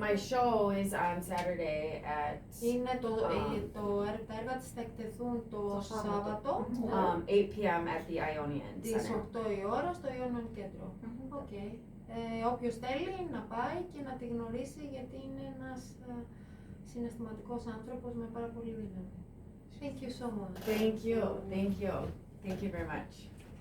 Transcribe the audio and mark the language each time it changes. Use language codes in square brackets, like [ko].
[en] my show is on Saturday at [el] Είναι τα έργα της θα εκτεθούν το Σάββατο [en] 8 p.m. at the Ionian [el] στις [en] Center. [el] 8 η ώρα στο Ιόνιο Κέντρο. Okay. Όποιος θέλει να πάει και να τη γνωρίσει, γιατί είναι ένας συναισθηματικός άνθρωπος με πάρα πολύ δύναμη. [en] Thank you so much. Thank you. Thank you. Thank you very much.